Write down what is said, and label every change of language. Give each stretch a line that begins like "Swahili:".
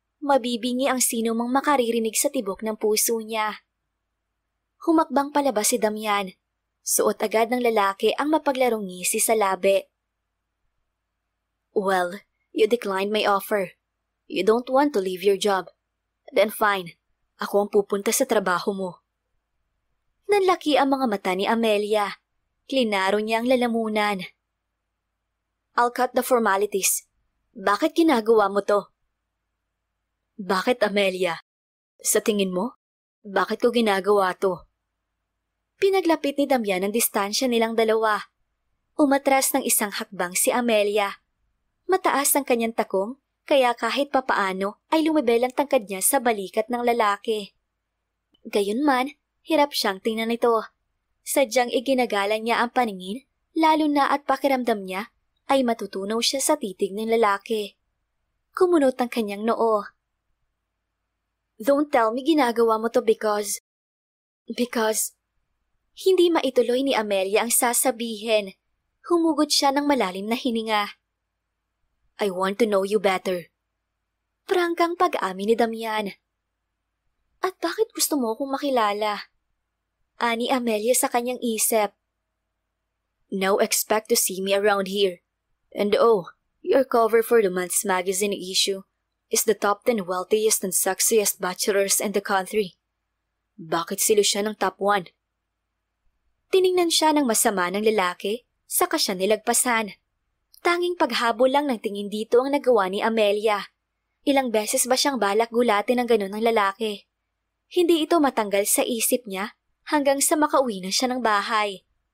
Filipino: Mabibingi ang sino mang makaririnig sa tibok ng puso niya. Humakbang palabas si Damian. Suot agad ng lalaki ang mapaglarong ngisi sa labi.
English: Well, you declined my offer. You don't want to leave your job. Then fine,
Filipino: ako ang pupunta sa trabaho mo. Nanlaki ang mga mata ni Amelia. Klinaro niya ang lalamunan.
English: I'll cut the formalities.
Filipino: Bakit ginagawa mo to? Bakit, Amelia? Sa tingin mo, bakit ko ginagawa to? Pinaglapit ni Damian ang distansya nilang dalawa. Umatras ng isang hakbang si Amelia. Mataas ang kanyang takong, kaya kahit papaano ay lumibel ang tangkad niya sa balikat ng lalaki. Gayunman, hirap siyang tingnan ito. Sadyang iginagala niya ang paningin, lalo na at pakiramdam niya ay matutunaw siya sa titig ng lalaki. Kumunot ang kanyang noo.
English: Don't tell me
Filipino: ginagawa mo to
English: because...
Filipino: Hindi maituloy ni Amelia ang sasabihin. Humugod siya ng malalim na hininga.
English: I want to know you better.
Filipino: Prangkang pag-amin ni Damian. At bakit gusto mo akong makilala? Ani Amelia sa kanyang isip.
English: Now expect to see me around here. And your cover for the month's magazine issue is the top 10 wealthiest and sexiest bachelors in the country.
Filipino: Bakit sila siya ng top 1? Tiningnan siya ng masama ng lalaki, saka siya nilagpasan. Tanging paghabol lang ng tingin dito ang nagawa ni Amelia. Ilang beses ba siyang balak gulatin ng ganun ng lalaki? Hindi ito matanggal sa isip niya hanggang sa makauwi na siya ng bahay.